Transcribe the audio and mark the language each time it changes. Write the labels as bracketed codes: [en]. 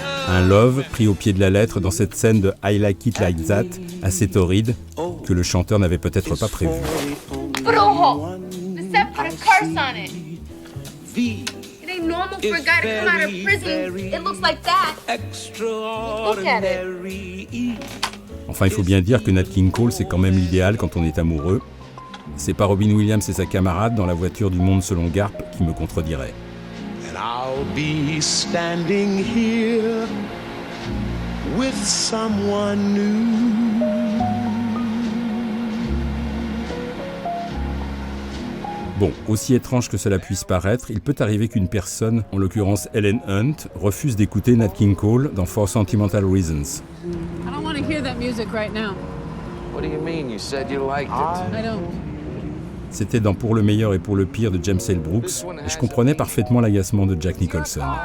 [fr] Un Love pris au pied de la lettre dans cette scène de I Like It Like That, assez torride, que le chanteur n'avait peut-être pas prévu. [en] The set put a curse on it. It ain't normal for a guy to come out of prison. It looks like that. Look at it. [fr] Enfin, il faut bien dire que Nat King Cole, c'est quand même l'idéal quand on est amoureux. C'est pas Robin Williams et sa camarade dans la voiture du Monde selon Garp qui me contredirait. [en] And I'll be standing here with someone new. [fr] Bon, aussi étrange que cela puisse paraître, il peut arriver qu'une personne, en l'occurrence Helen Hunt, refuse d'écouter Nat King Cole dans For Sentimental Reasons. [en] I don't want to hear that music right now. What do you mean? You said you liked it. I don't. [fr] C'était dans Pour le meilleur et pour le pire de James L. Brooks, et je comprenais parfaitement l'agacement de Jack Nicholson.